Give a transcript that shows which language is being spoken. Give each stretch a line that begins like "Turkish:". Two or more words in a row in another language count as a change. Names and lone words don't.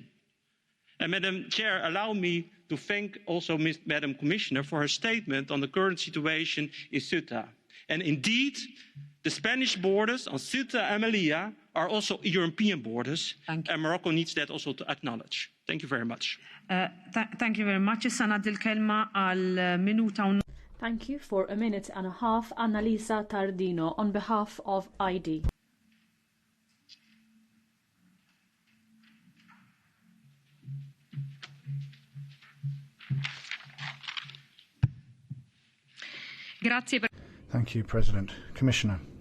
English: And Madam Chair, allow me to thank also Madam Commissioner for her statement on the current situation in Ceuta. And indeed, the Spanish borders on Ceuta and Melilla are also European borders, and Morocco needs that also to acknowledge. Thank you very much. Thank you very much.
Maltese: Kelma għal minuta.
English: Thank you for a minute and a half, Annalisa Tardino, on behalf of ID. Thank you, President. Commissioner.